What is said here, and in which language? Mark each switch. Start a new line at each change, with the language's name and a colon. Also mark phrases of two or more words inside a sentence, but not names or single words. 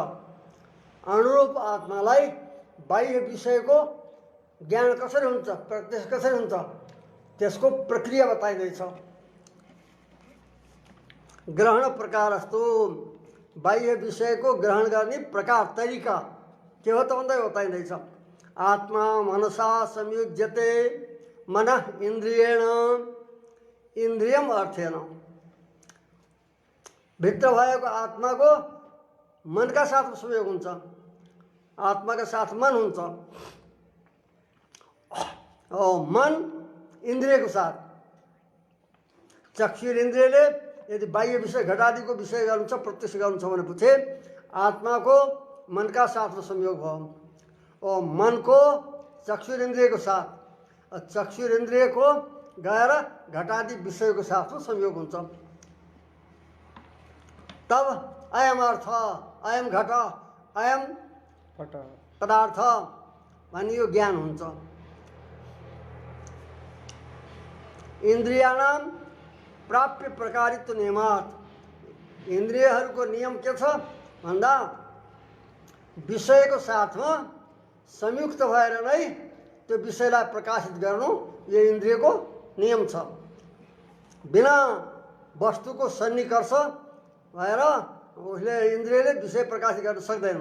Nepali: अनुरूप आत्मालाई बाह्य विषयको ज्ञान कसरी हुन्छ, प्रत्यक्ष कसरी हुन्छ, त्यसको प्रक्रिया बताइँदैछ।
Sanskrit: ग्रहण प्रकारस्तु
Nepali: बाह्य विषयको ग्रहण गर्ने प्रकार तरिका के हो त भन्दै बताइँदैछ।
Sanskrit: आत्मा मनसा संयुज्यते मन इन्द्रियेण इन्द्रियम अर्थेन।
Nepali: भित्र भएको आत्माको मनका साथ संयोग हुन्छ, आत्माका साथ मन हुन्छ। मन इन्द्रियको साथ, चक्षुर इन्द्रियले यदि बाह्य विषय घटादिको विषय गर्नु छ, प्रत्यक्ष गर्नु छ भनेपछि आत्माको मनका साथ संयोग भयो। मनको चक्षुर इन्द्रियको साथ, चक्षुर इन्द्रियको गएर घटादि विषयको साथ संयोग हुन्छ। तब
Sanskrit: अयम अर्थ, अयम घट, अयम पदार्थ
Nepali: भन्ने यो ज्ञान हुन्छ।
Sanskrit: इन्द्रियाणाम प्राप्य प्रकारित्व नियमात,
Nepali: इन्द्रियहरूको नियम के छ भन्दा विषयको साथमा संयुक्त भएर नै त्यो विषयलाई प्रकाशित गर्नु यो इन्द्रियको नियम छ। बिना वस्तुको सन्निकर्ष भएर उसले इन्द्रियले विषय प्रकाशित गर्न सक्दैन।